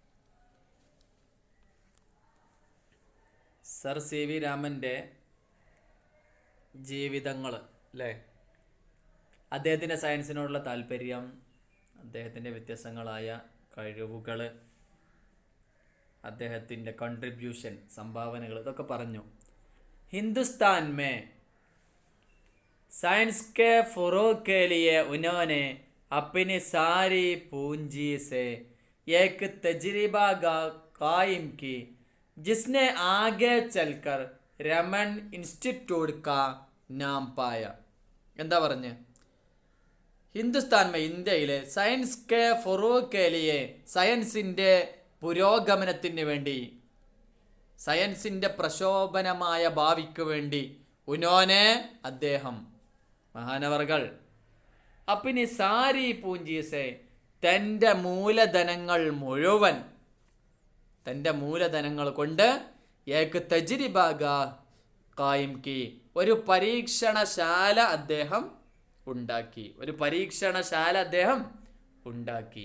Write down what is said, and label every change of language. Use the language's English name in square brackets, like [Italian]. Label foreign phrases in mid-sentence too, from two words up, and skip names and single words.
[Malayalam] സർ സി വി രാമൻ്റെ ജീവിതങ്ങൾ അല്ലേ, അദ്ദേഹത്തിൻ്റെ സയൻസിനോടുള്ള താല്പര്യം, അദ്ദേഹത്തിൻ്റെ വ്യത്യസ്തങ്ങളായ കഴിവുകൾ, അദ്ദേഹത്തിൻ്റെ കൺട്രിബ്യൂഷൻ, സംഭാവനകൾ, ഇതൊക്കെ പറഞ്ഞു. [Hindi] हिंदुस्तान में साइंस के फ़रोग़ के लिए उन्होंने अपनी सारी पूंजी से एक तजर्बा कायम की जिसने आगे चलकर रमन इंस्टीट्यूट का नाम पाया. [Malayalam] എന്താ പറഞ്ഞ്? ഹിന്ദുസ്ഥാൻ ഇന്ത്യയിലെ [Hindi] साइंस के फ़रोग़ के लिए, [Malayalam] സയൻസിൻ്റെ പുരോഗമനത്തിന് വേണ്ടി, സയൻസിൻ്റെ പ്രശോഭനമായ ഭാവിക്ക് വേണ്ടി, ഉനോനെ അദ്ദേഹം, മഹാനവർകൾ, [Hindi] अपनी सारी पूंजी से, [Malayalam] തൻ്റെ മൂലധനങ്ങൾ മുഴുവൻ, തൻ്റെ മൂലധനങ്ങൾ കൊണ്ട് [Hindi] एक तजर्बा कायम की, [Malayalam] ഒരു പരീക്ഷണശാല അദ്ദേഹം ഉണ്ടാക്കി, ഒരു പരീക്ഷണശാല അദ്ദേഹം ഉണ്ടാക്കി.